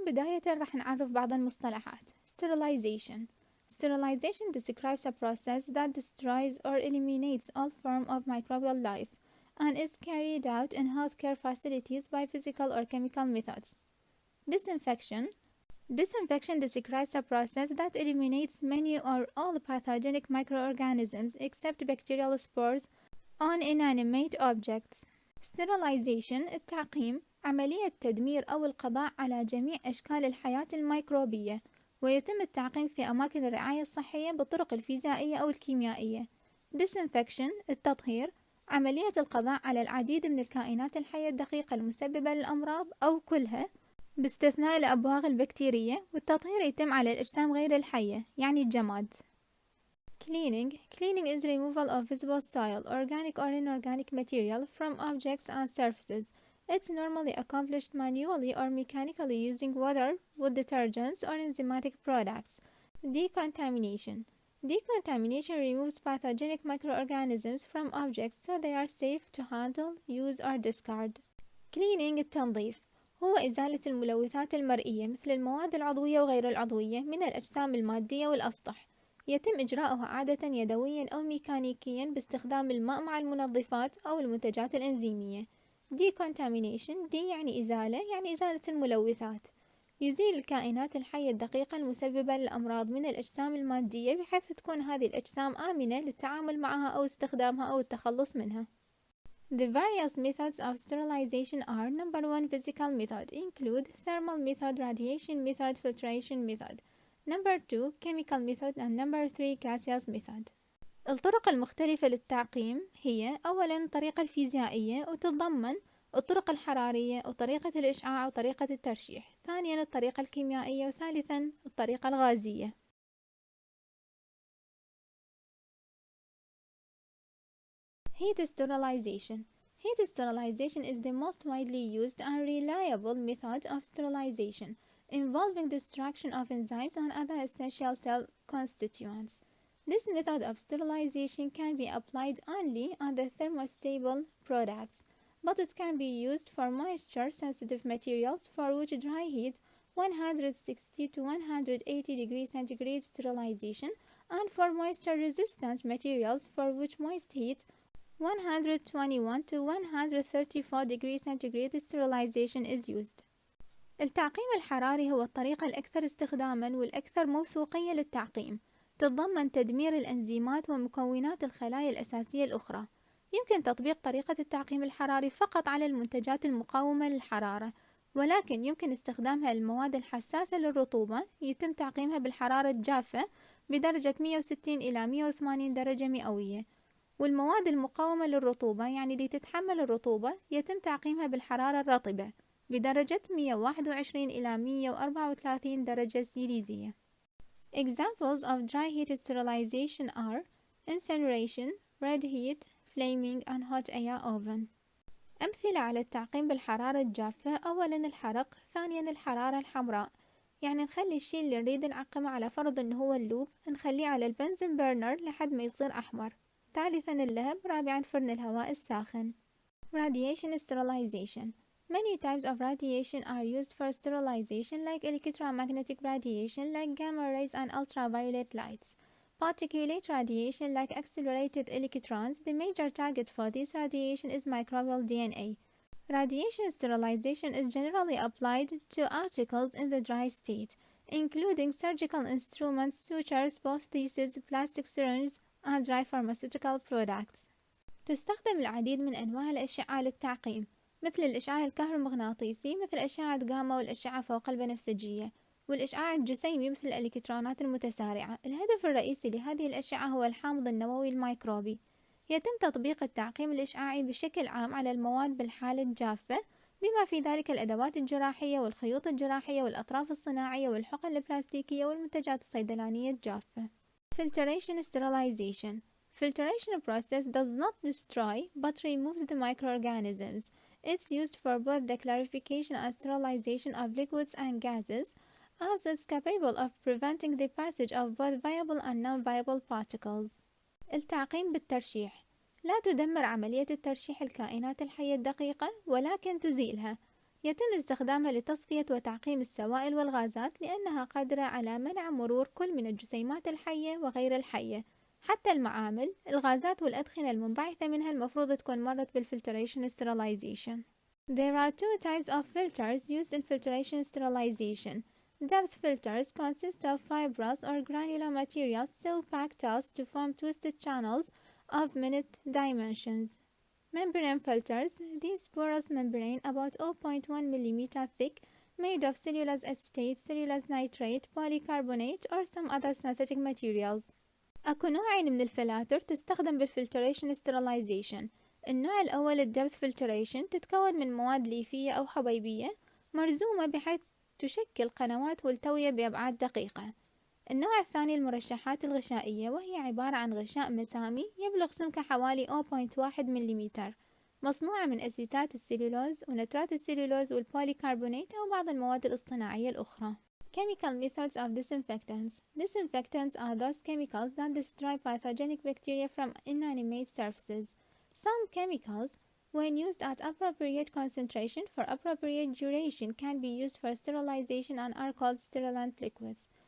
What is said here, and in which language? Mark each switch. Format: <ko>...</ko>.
<ar>بداية رح نعرف بعض المصطلحات.</ar> <en>Sterilization. Sterilization describes a process that destroys or eliminates all form of microbial life and is carried out in healthcare facilities by physical or chemical methods. Disinfection. Disinfection describes a process that eliminates many or all pathogenic microorganisms except bacterial spores on inanimate objects.</en> <ar>Sterilization التعقيم عملية تدمير أو القضاء على جميع أشكال الحياة الميكروبية، ويتم التعقيم في أماكن الرعاية الصحية بالطرق الفيزيائية أو الكيميائية. Disinfection التطهير عملية القضاء على العديد من الكائنات الحية الدقيقة المسببة للأمراض أو كلها باستثناء الأبواغ البكتيرية، والتطهير يتم على الأجسام غير الحية يعني الجماد.</ar> <en>Cleaning is removal of visible soil, organic or inorganic material from objects and surfaces. It's normally accomplished manually or mechanically using water, wood detergents, or enzymatic products. Decontamination removes pathogenic microorganisms from objects so they are safe to handle, use, or discard.</en> <ar>Cleaning التنظيف هو إزالة الملوثات المرئية مثل المواد العضوية وغير العضوية من الأجسام المادية والأسطح. يتم إجراؤها عادة يدويا أو ميكانيكيا باستخدام الماء مع المنظفات أو المنتجات الإنزيمية. Decontamination يعني إزالة، يعني إزالة الملوثات. يزيل الكائنات الحية الدقيقة المسببة للأمراض من الأجسام المادية بحيث تكون هذه الأجسام آمنة للتعامل معها أو استخدامها أو التخلص منها.</ar> <en>The various methods of sterilization are: number 1 physical method include thermal method, radiation method, filtration method. Number 2 chemical method and number 3 gaseous method.</en> <ar>الطرق المختلفة للتعقيم هي: أولا الطريقة الفيزيائية وتتضمن الطرق الحرارية وطريقة الإشعاع وطريقة الترشيح. ثانيا الطريقة الكيميائية، وثالثا الطريقة الغازية.</ar> <en>Heat sterilization. Heat sterilization is the most widely used and reliable method of sterilization, involving destruction of enzymes and other essential cell constituents. This method of sterilization can be applied only on the thermostable products, but it can be used for moisture-sensitive materials for which dry heat 160 to 180 degrees centigrade sterilization, and for moisture-resistant materials for which moist heat 121 to 134 degrees centigrade sterilization is used.</en> <ar>التعقيم الحراري هو الطريقة الأكثر استخداماً والأكثر موثوقية للتعقيم. تتضمن تدمير الأنزيمات ومكونات الخلايا الأساسية الأخرى. يمكن تطبيق طريقة التعقيم الحراري فقط على المنتجات المقاومة للحرارة، ولكن يمكن استخدامها للمواد الحساسة للرطوبة. يتم تعقيمها بالحرارة الجافة بدرجة 160 إلى 180 درجة مئوية، والمواد المقاومة للرطوبة يعني اللي تتحمل الرطوبة يتم تعقيمها بالحرارة الرطبة بدرجة 121 إلى 134 درجة سيليزية.</ar> <en>Examples of dry heat sterilization are incineration, red heat, flaming, and hot air oven.</en> <ar>أمثلة على التعقيم بالحرارة الجافة: أولا الحرق، ثانيا الحرارة الحمراء، يعني نخلي الشيء اللي نريد نعقمه على فرض انه هو اللوب نخليه على البنزين بيرنر لحد ما يصير أحمر. ثالثا اللهب، رابعا فرن الهواء الساخن.</ar> <en>Radiation sterilization. Many types of radiation are used for sterilization, like electromagnetic radiation, like gamma rays and ultraviolet lights. Particulate radiation, like accelerated electrons. The major target for this radiation is microbial DNA. Radiation sterilization is generally applied to articles in the dry state, including surgical instruments, sutures, prostheses, plastic syringes, and dry pharmaceutical products.</en> <ar>تستخدم العديد من أنواع الأشعة للتعقيم، مثل الإشعاع الكهرومغناطيسي مثل أشعة جاما، والأشعة فوق البنفسجية، والإشعاع الجسيمي مثل الإلكترونات المتسارعة. الهدف الرئيسي لهذه الأشعة هو الحامض النووي الميكروبي. يتم تطبيق التعقيم الإشعاعي بشكل عام على المواد بالحالة الجافة، بما في ذلك الأدوات الجراحية والخيوط الجراحية والأطراف الصناعية والحقن البلاستيكية والمنتجات الصيدلانية الجافة.</ar> <en>Filtration Sterilization. Filtration process does not destroy but removes the microorganisms. It's used for both the clarification and sterilization of liquids and gases, as it's capable of preventing the passage of both viable and non-viable particles.</en> <ar>التعقيم بالترشيح. لا تدمر عملية الترشيح الكائنات الحية الدقيقة، ولكن تزيلها. يتم استخدامها لتصفية وتعقيم السوائل والغازات لأنها قادرة على منع مرور كل من الجسيمات الحية وغير الحية. حتى المعامل، الغازات والأدخنة المنبعثة منها المفروض تكون مرت بالفلتريشن sterilization.</ar> <en>There are two types of filters used in filtration sterilization. Depth filters consist of fibrous or granular materials so packed as to form twisted channels of minute dimensions. Membrane filters, these porous membrane about 0.1 mm thick, made of cellulose acetate, cellulose nitrate, polycarbonate or some other synthetic materials.</en> <ar>أكو نوعين من الفلاتر تستخدم بالفلتريشن sterilization. النوع الأول الدبث فلتريشن تتكون من مواد ليفية أو حبيبية مرزومة بحيث تشكل قنوات ملتوية بأبعاد دقيقة. النوع الثاني المرشحات الغشائية، وهي عبارة عن غشاء مسامي يبلغ سمكه حوالي 0.1 ملم، مصنوعة من أسيتات السلولوز ونترات السلولوز والبوليكربونات أو بعض المواد الاصطناعية الأخرى.</ar> <en>Chemical methods of disinfectants. Disinfectants are those chemicals that destroy pathogenic bacteria from inanimate surfaces. Some chemicals, when used at appropriate concentration for appropriate duration, can be used for sterilization and are called sterilant liquids.</en>